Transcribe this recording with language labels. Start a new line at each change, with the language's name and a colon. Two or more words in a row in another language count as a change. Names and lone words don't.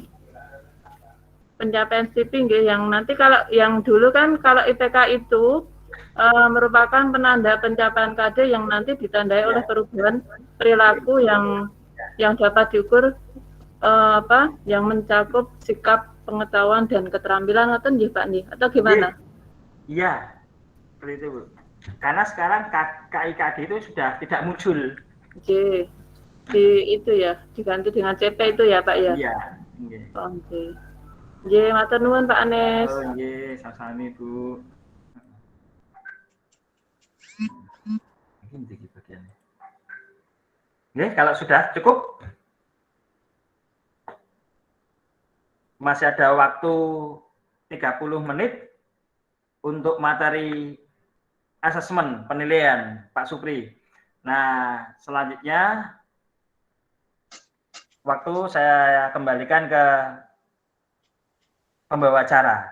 Indonesian: Pencapaian CP nggih yang nanti kalau yang dulu kan kalau IPK itu merupakan penanda pencapaian KD yang nanti ditandai oleh perubahan perilaku yang dapat diukur yang mencakup sikap, pengetahuan dan keterampilan atau nggih Pak nih atau gimana? Iya. Seperti itu Bu. Karena sekarang KIKD itu sudah tidak muncul. Oke. Di itu ya, diganti dengan CP itu ya Pak ya? Iya. Oke.
Javanese: Nggih, matur nuwun Pak Anes. Oh nggih, sami-sami Bu. Nggih,
Indonesian: kalau sudah cukup masih ada waktu 30 menit untuk materi asesmen penilaian Pak Supri. Nah, selanjutnya waktu saya kembalikan ke pembawa acara.